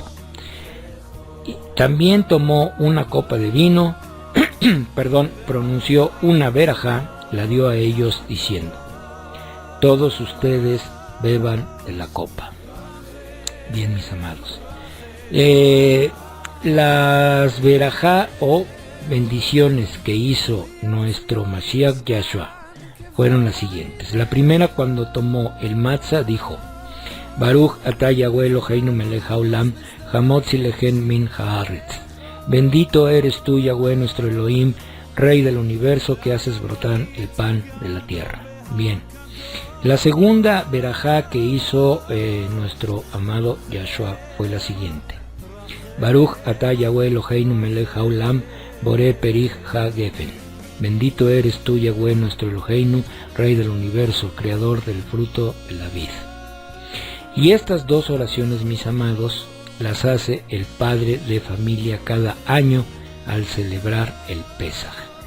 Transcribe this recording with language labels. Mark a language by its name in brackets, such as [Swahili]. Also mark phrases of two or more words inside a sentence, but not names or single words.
[Spanish] Y también tomó una copa de vino, pronunció una verajá, la dio a ellos diciendo, todos ustedes beban de la copa. Bien, mis amados, las verajá o bendiciones que hizo nuestro Mashiach Yahshua fueron las siguientes. La primera, cuando tomó el matzah, dijo, [Hebrew] ברוך אתה יהוה אלוהינו מלך העולם המוציא לחם מן הארץ. [Spanish] Bendito eres tú, Yahweh, nuestro Elohim, Rey del universo, que haces brotar el pan de la tierra. Bien. La segunda verajá que hizo nuestro amado Yahshua fue la siguiente. [Hebrew] ברוך אתה יהוה אלוהינו מלך העולם בורא פרי הגפן. [Spanish] Bendito eres tú, Yahweh, nuestro Eloheinu, Rey del universo, creador del fruto de la vid. Y estas 2 oraciones, mis amados, las hace el padre de familia cada año al celebrar el Pesaj.